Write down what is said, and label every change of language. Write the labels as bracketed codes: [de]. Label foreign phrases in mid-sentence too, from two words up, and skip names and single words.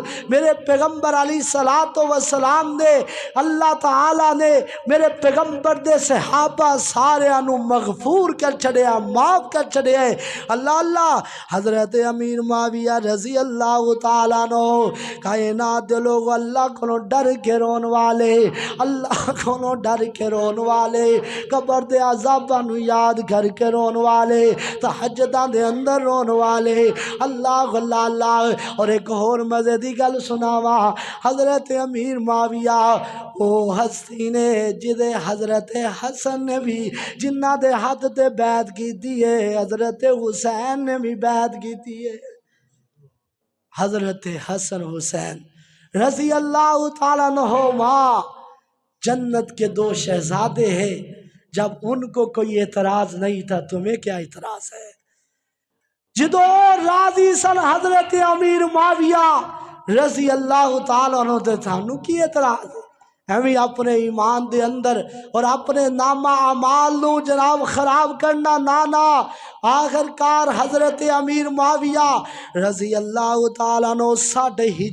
[pa] میرے پیغمبر [ar] علیہ الصلوۃ والسلام [pa] نے، اللہ تعالیٰ نے میرے پیغمبر دے صحابہ سارے انو مغفور کر چھڑیا، معاف معاف کر چھڑے ہیں اللہ اللہ حضرت امیر معاویہ [ar] رضی اللہ تعالیٰ عنہ [pa] کائنات دے لوگ اللہ کو ڈر کے رون والے اللہ کو ڈر کے رون والے قبر دے عذاباں نو یاد کر کے رون والے تہجداں دے اندر رون والے اللہ اللہ اللہ اور ایک اور مزے دی گل سناوا حضرت امیر معاویہ او ہستی نے جدے حضرت حسن نے بھی جنہ دے ہاتھ تے بیعت کیتی ہے حضرت حسین نے بھی بیعت کیتی ہے حضرت حسن حسین [ar] رضی اللہ تعالیٰ عنہما [ur] جنت کے دو شہزادے ہیں جب ان کو کوئی اعتراض نہیں تھا تمہیں کیا اعتراض ہے [pa] جدو راضی سن حضرت امیر معاویہ [ar] رضی اللہ تعالیٰ عنہ [pa] دے تھانو کی اعتراض ہے ہمیں اپنے ایمان دے اندر اور اپنے نامہ اعمال نو جناب خراب کرنا نانا آخر کار حضرت امیر معاویہ [ar] رضی اللہ تعالیٰ عنہ [pa] 6.5